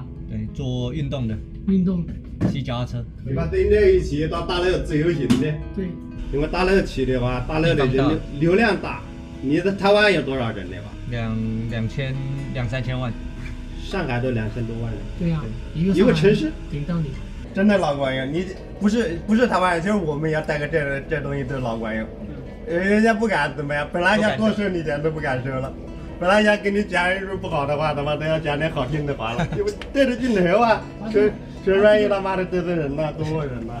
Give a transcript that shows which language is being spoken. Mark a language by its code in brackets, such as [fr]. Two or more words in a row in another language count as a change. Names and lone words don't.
[zh] 對，做運動的，騎腳踏車。你把跟着一起到大陸自由行的，對，因為大陸去的話，大陸的人流量大，你在台灣有多少人的吧？2、3千萬，上海都2000多萬人。對啊，一個城市頂到你。真的老管用，你不是台灣人，就是我們要帶個這東西都老管用。人家不敢怎么样，本来想多收你钱都不敢收了。本来想跟你讲一句不好的话，他妈都要讲点好听的话了，因为对着镜头啊，谁愿意他妈的得罪人呐，中国人呐？